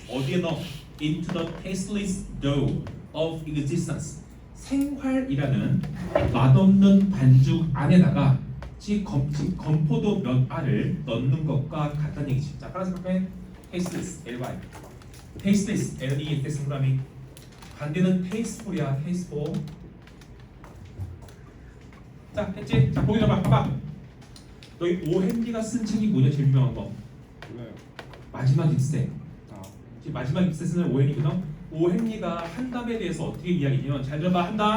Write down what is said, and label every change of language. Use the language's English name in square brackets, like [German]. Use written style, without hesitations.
[Korean] 어디에 넣어? [English] Into the tasteless dough of existence. [Korean] 생활이라는 맛없는 반죽 안에다가 즉 건포도 몇 알을 넣는 것과 같다는 얘기지. 자, 파란색 펜 [English] tasteless, L-Y. tasteless, L-E-S [Korean] 동그라미. 반대는 tasteful이야, tasteful. 자, 했지? 자, 보기 좀 봐봐. 너희 오헨리가 쓴 책이 뭐냐? 제일 유명한 거. 몰라요. 마지막 입세. 아, 지금 마지막 입세는 오헨리거든. 오헨리가 한담에 대해서 어떻게 이야기냐면 잘 들어봐.